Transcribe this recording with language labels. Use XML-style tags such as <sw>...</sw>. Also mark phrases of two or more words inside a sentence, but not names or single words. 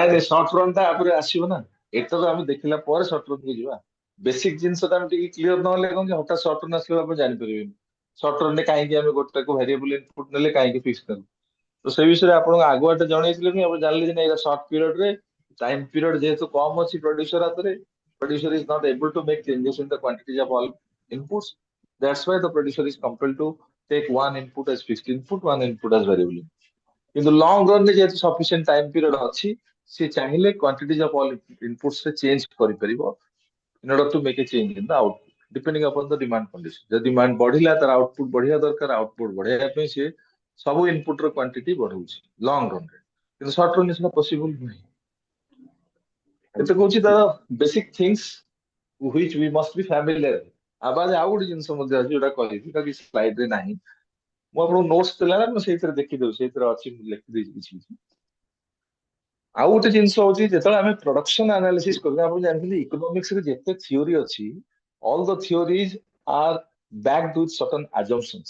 <or>ନାଇଁ ନାଇଁ</or> <en>short run</en> <or>ଟା ଆପରେ ଆସିବ ନା, ଏଟା ତ ଆମେ ଦେଖିଲା ପରେ</or> <en>short run</en> <or>କୁ ଯିବା। ବେସିକ ଜିନିଷଟା ଆମେ ଟିକେ କ୍ଲିୟର ନହେଲେ କଣ କି ହଠାତ୍</or> <en>short run</en> <or>ଆସିଲେ ଆପଣ ଜାଣିପାରିବେନି</or> <en>short run</en> <or>ରେ କାହିଁକି ଆମେ ଗୋଟାକୁ</or> <en>variable input</en> <or>ନେଲେ କାହିଁକି ଫିକ୍ସ କଲୁ। ତ ସେ ବିଷୟରେ ଆପଣଙ୍କୁ ଆଗୁଆଟେ ଜଣେଇଥିଲେ ନି, ଆପଣ ଜାଣିଲେ ଯେ ନାଇଁ ଏଇଟା</or> <en>short period</en> <or>ରେ</or> <en>time period</en> <or>ଯେହେତୁ କମ ଅଛି ପ୍ରୋଡ୍ୟୁସର ହାତରେ,</or> <en>producer is not able to make changes in the quantities of all inputs। That's why the producer is compelled to take one input as fixed input, one input as variable input।</en> <or>କିନ୍ତୁ</or> <en>long run</en> <or>ରେ ଯେହେତୁ</or> <en>sufficient time period</en> <or>ଅଛି, ସେ ଚାହିଁଲେ</or> <en>quantities of all inputs</en> <or>ରେ ଚେଞ୍ଜ କରିପାରିବ</or> <en>in order to make a change in the output depending upon the demand condition।</en> <or>ଯଦି ଡିମାଣ୍ଡ ବଢିଲା ତାର ଆଉଟପୁଟ ବଢିବା ଦରକାର, ଆଉଟପୁଟ ବଢେଇବା ପାଇଁ ସେ ସବୁ ଇନପୁଟ ର କ୍ୱାଣ୍ଟିଟି ବଢଉଛି</or> <en>long run</en> <or>ରେ, କିନ୍ତୁ</or> <en>short run</en> <or>ରେ ସେଟା ପସିବଲ ନୁହେଁ। ଏତେ କହୁଛି ତାର</or> <en>basic things which we must be familiar।</en> <or>ଆବାଜ ଆଉ ଗୋଟେ ଜିନିଷ ମଧ୍ୟ ଅଛି ଯୋଉଟା କହିବି, ଯୋଉଟା କି ସ୍ଲାଇଡ୍ ରେ ନାହିଁ। ମୁଁ ଆପଣଙ୍କୁ ନୋଟ୍ସ ଦେଲା ବେଳେ ମୁଁ ସେଇଥିରେ ଦେଖିଦେବି, ସେଇଥିରେ ଅଛି, ମୁଁ ଲେଖିଦେଇଛି କିଛି କିଛି। ଆଉ ଗୋଟେ ଜିନିଷ ହଉଛି ଯେତେବେଳେ ଆମେ</or> <en>production analysis</en> <or>କରୁଛେ, ଆପଣ ଜାଣିଛନ୍ତି ଇକୋନୋମିକ୍ସ ରେ ଯେତେ ଥିଓରି ଅଛି,</or> <en>all the theories are backed with certain assumptions.</en>